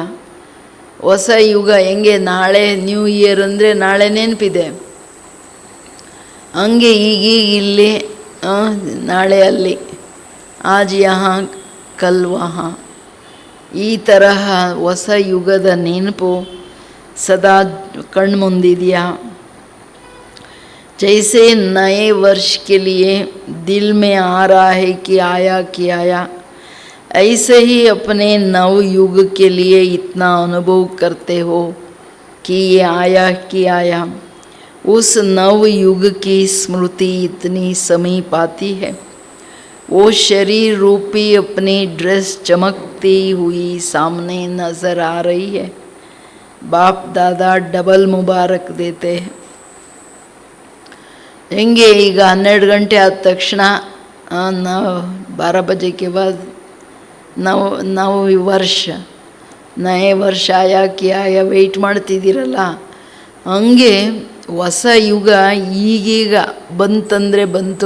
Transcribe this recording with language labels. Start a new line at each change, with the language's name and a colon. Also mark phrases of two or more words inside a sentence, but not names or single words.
Kannada: ಹೊಸ ಯುಗ ಹೆಂಗೆ, ನಾಳೆ
English: new year
Kannada: ಅಂದರೆ ನಾಳೆ ನೆನಪಿದೆ, ಹಂಗೆ ಈಗೀಗ ಇಲ್ಲಿ ನಾಳೆ ಅಲ್ಲಿ,
Hindi: आज यहाँ कल वहाँ.
Kannada: ಈ ತರಹ ಹೊಸ ಯುಗದ ನೆನಪು ಸದಾ ಕಣ್ಮುಂದಿದೆಯಾ?
Hindi: जैसे नए वर्ष के लिए दिल में आ रहा है कि आया, ऐसे ही अपने नव युग के लिए इतना अनुभव करते हो कि ये आया कि आया. उस नव युग की स्मृति इतनी समीप आती है. वो शरीर रूपी अपनी ड्रेस चमकती हुई सामने नज़र आ रही है. बाप दादा डबल मुबारक देते हैं.
Kannada: ಹೆಂಗೆ ಈಗ 12 ಗಂಟೆ ಆದ ತಕ್ಷಣ ನಾವು 12 ಬಜೆಗೆ ಬಾದ್ ನಾವು ವರ್ಷ
Hindi: नये वर्ष आया कि आया
Kannada: ವೆಯ್ಟ್ ಮಾಡ್ತಿದ್ದೀರಲ್ಲ, ಹಂಗೆ ಹೊಸ ಯುಗ ಈಗೀಗ ಬಂತಂದರೆ ಬಂತು.